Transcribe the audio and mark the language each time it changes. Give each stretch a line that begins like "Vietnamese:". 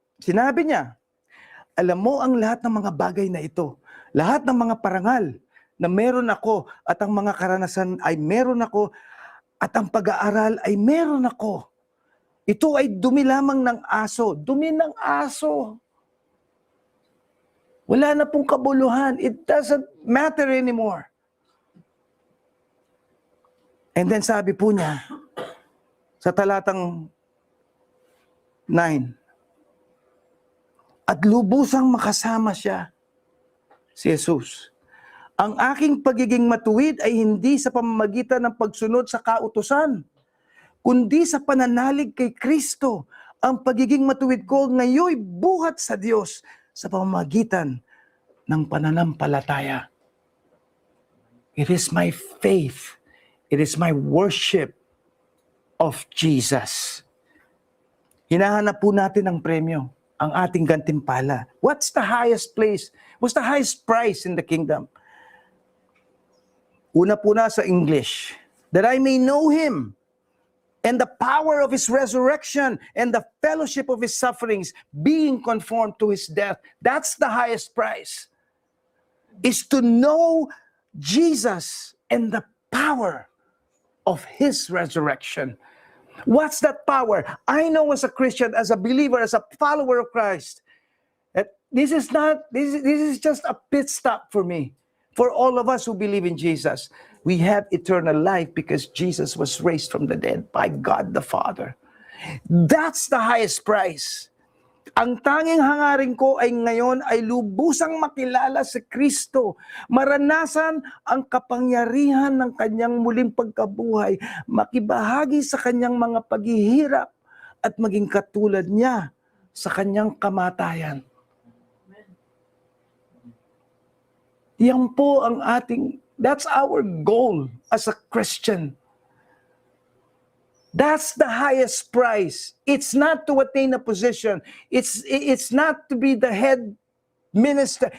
Filipino: Sinabi niya, alam mo ang lahat ng mga bagay na ito, lahat ng mga parangal na meron ako at ang mga karanasan ay meron ako at ang pag-aaral ay meron ako. Ito ay dumi lamang ng aso. Dumi ng aso. Wala na pong kabuluhan.
English: It doesn't matter anymore. And then
Filipino: sabi po niya, sa talatang 9, at lubusang makasama siya, si Jesus. Ang aking pagiging matuwid ay hindi sa pamamagitan ng pagsunod sa kautusan, kundi sa pananalig kay Kristo. Ang pagiging matuwid ko ngayon buhat sa Diyos sa pamamagitan ng pananampalataya.
English: It is my faith. It is my worship of Jesus.
Filipino: Hinahanap po natin ang premyo, ang ating gantimpala.
English: What's the highest place? What's the highest price in the kingdom?
Filipino: Una po na sa English,
English: that I may know Him and the power of His resurrection and the fellowship of His sufferings, being conformed to His death. That's the highest price. Is to know Jesus and the power of His resurrection. What's that power? I know as a Christian, as a believer, as a follower of Christ, that this is just a pit stop for me. For all of us who believe in Jesus, we have eternal life because Jesus was raised from the dead by God the Father. That's the highest price.
Filipino: Ang tanging hangarin ko ay ngayon ay lubusang makilala si Kristo, maranasan ang kapangyarihan ng kanyang muling pagkabuhay, makibahagi sa kanyang mga paghihirap at maging katulad niya sa kanyang kamatayan. Yan po ang
English: that's our goal as a Christian. That's the highest prize. It's not to attain a position. It's not to be the head minister.